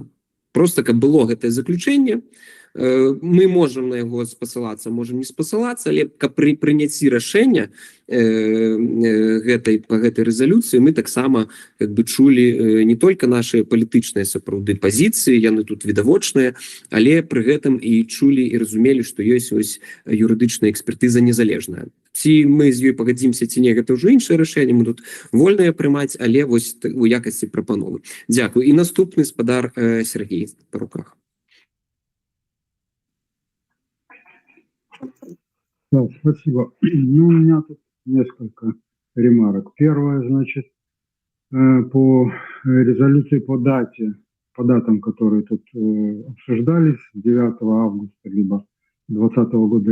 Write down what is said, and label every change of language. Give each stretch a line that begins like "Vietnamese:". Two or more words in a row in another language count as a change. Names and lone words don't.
Belarusian: Проста каб было гэтае заключэнне, мы можам на яго спасылацца, можам не спасылацца, але каб пры прыняцці рашэння па гэтай рэзалюцыі мы таксама як бы чулі не толькі нашыя палітычныя сапраўды пазіцыі, яны тут відавочныя, але пры гэтым і чулі і разумелі, што ёсць ось юрыдычная экспертыза незалежная. Ці мы з ёй пагадзімся, ці не, гэта ўжо іншае рашэнне, мы тут вольныя прымаць, але вось у якасці прапановы. Дзякую. І наступны спадар Сергей па руках.
Russian: Да, спасибо. Ну, у меня тут несколько ремарок. Первое, значит, по резолюции по датам, которые тут обсуждались, 9 августа, либо 2020 года,